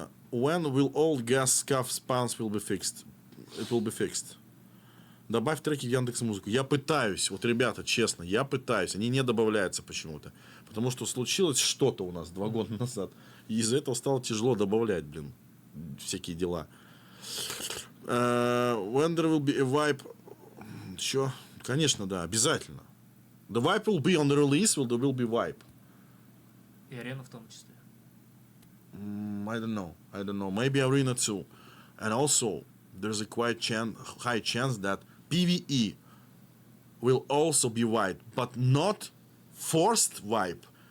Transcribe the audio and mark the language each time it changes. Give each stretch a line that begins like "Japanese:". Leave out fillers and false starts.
English: when will all gas scuff spawns will be fixed? It will be fixed.
Russian: Добавь треки в Яндекс.Музыку. Я пытаюсь, вот, ребята, честно, я пытаюсь. Они не добавляются почему-то. Потому что случилось что-то у нас 2 года назад. И из-за этого стало тяжело добавлять, блин, всякие дела.
English: When there will be a wipe...
Russian: Чё? Конечно, да, обязательно.
English: The wipe will be on the release, there will be wipe.
Russian: И арену в том числе.
English: I don't know. Maybe Arena too. And also, there's a quite high chance that PvE will also be wiped, but not forced wipe.